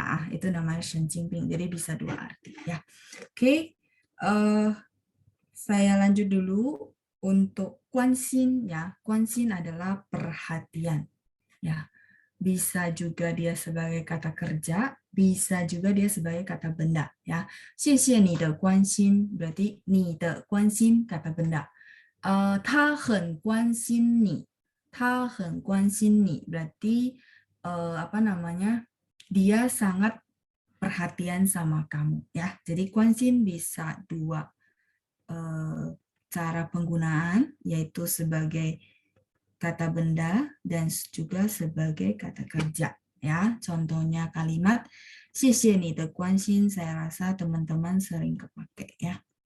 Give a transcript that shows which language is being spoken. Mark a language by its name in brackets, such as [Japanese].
[Indonesian] Itu namanya [Chinese] 神经病. [Indonesian] Jadi bisa dua arti ya. Oke. Saya lanjut dulu untuk 关心 ya. 关心 adalah perhatian ya. Bisa juga dia sebagai kata kerja, bisa juga dia sebagai kata benda ya. [Chinese] 谢谢你的关心 [Indonesian] berarti [Chinese] 你的关心 [Indonesian] kata benda. [Chinese] 他很关心你，他很关心你 [Indonesian] berarti apa namanya? Dia sangat perhatian sama kamu ya. Jadi 关心 bisa dua cara penggunaan yaitu sebagai kata benda dan juga sebagai kata kerja ya. Contohnya kalimat [Chinese] 谢谢你的关心 [Indonesian] saya rasa teman-teman sering kepake ya.